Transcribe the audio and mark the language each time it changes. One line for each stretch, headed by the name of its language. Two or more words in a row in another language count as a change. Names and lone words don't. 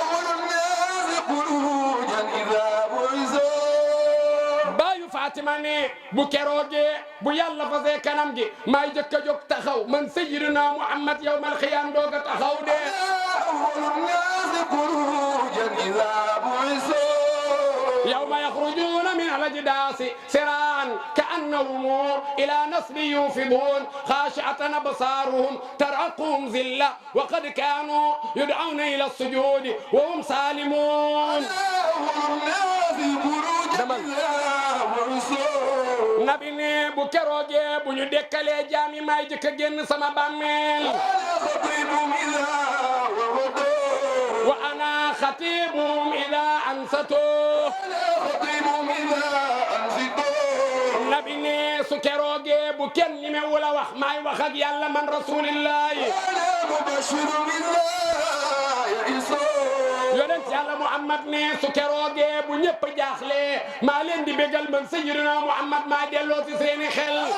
Wolof: baayu Fatima ne bu keroogee bu yàlla fasee kanam gi maay jëkk a jóg taxaw man sayyidina Muhammad
Arabic: يوم القيامة
Wolof: doog a taxaw de
Arabic: يوم يخرجون من الأجداث سراعا كأنهم إلى نصب يوفضون خاشعة أبصارهم ترهقهم ذلة وقد كانوا يدعون إلى السجود وهم سالمون
Wolof: nabi ne bu keroogee bu ñu dekkalee jaam yi may jëkk a génn sama bàmmeel
Arabic: وأنا خطيبهم إذا أنصتوا
Wolof: nabi ne su keroogee bu kenn ñi me wula wax maay wax ak yàlla man rasulillahi yonent yàlla Muhammad ne su keroogee bu ñëpp jaaxle maa leen di bégal man sayyidina Muhammad maa delloo ci seeni xel